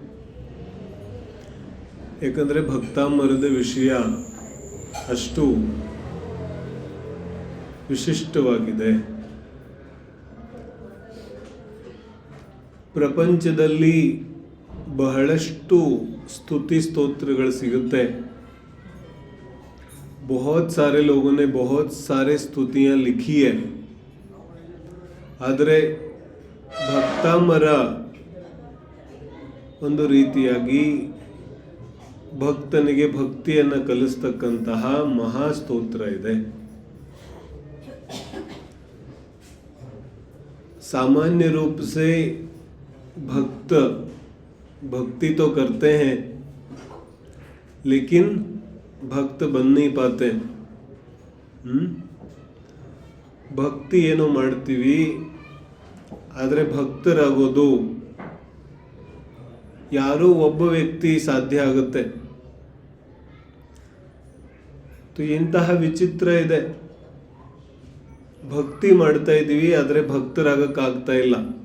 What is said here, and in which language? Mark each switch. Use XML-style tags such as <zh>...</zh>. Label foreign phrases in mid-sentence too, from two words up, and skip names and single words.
<kn>ಯಾಕಂದ್ರೆ ಭಕ್ತಾಂಬರದ ವಿಷಯ ಅಷ್ಟು ವಿಶಿಷ್ಟವಾಗಿದೆ. ಪ್ರಪಂಚದಲ್ಲಿ ಬಹಳಷ್ಟು ಸ್ತುತಿ ಸ್ತೋತ್ರಗಳು ಸಿಗುತ್ತೆ.</kn> <hi>बहुत सारे लोगों ने बहुत सारे स्तुतियां लिखी है,</hi> <kn>ಆದರೆ ಭಕ್ತಾಂಬರ ಒಂದು ರೀತಿಯಾಗಿ ಭಕ್ತನಿಗೆ ಭಕ್ತಿಯನ್ನು ಕಲಿಸ್ತಕ್ಕಂತಹ ಮಹಾಸ್ತೋತ್ರ ಇದೆ.</kn> <hi>सामान्य रूप से भक्त भक्ति तो करते हैं लेकिन भक्त बन नहीं पाते।</hi> <kn>ಭಕ್ತಿ ಏನೋ ಮಾಡ್ತೀವಿ, ಆದರೆ ಭಕ್ತರಾಗೋದು ಯಾರೋ ಒಬ್ಬ ವ್ಯಕ್ತಿ ಸಾಧ್ಯ ಆಗುತ್ತೆ. ಇಂತಹ ವಿಚಿತ್ರ ಇದೆ, ಭಕ್ತಿ ಮಾಡ್ತಾ ಇದ್ದೀವಿ ಆದರೆ ಭಕ್ತರಾಗಕ್ಕಾಗ್ತಾ ಇಲ್ಲ.</kn>